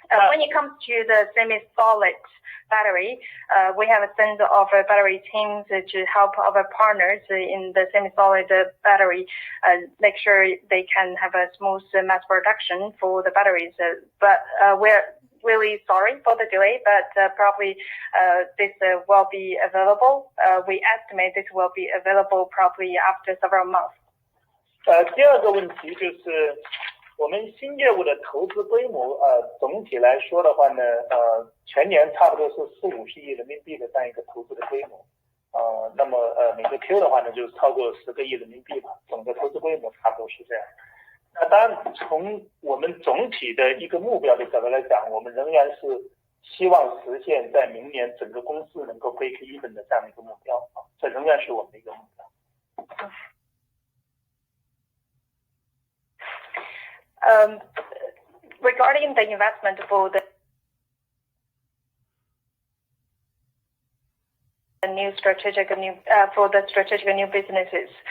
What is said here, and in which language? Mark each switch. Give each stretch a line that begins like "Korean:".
English: When it comes to the semi-solid battery, we have a sense of battery teams to help our partners in the semi-solid battery make sure they can have a smooth mass production for the batteries. But we're really sorry for the delay, but probably this will be available. We estimate this will be available probably after several months.
Chinese: 第二个问题就是我们新业务的投资规模，总体来说的话呢，全年差不多是4-5亿人民币的这样一个投资的规模，那么每个 Q 的话呢，就是超过10个亿人民币吧，总的投资规模差不多是这样。那当然，从我们总体的一个目标的角度来讲，我们仍然是希望实现在明年整个公司能够 break even 的这样一个目标，这仍然是我们的一个目标。
English: Regarding the investment for the strategic new businesses,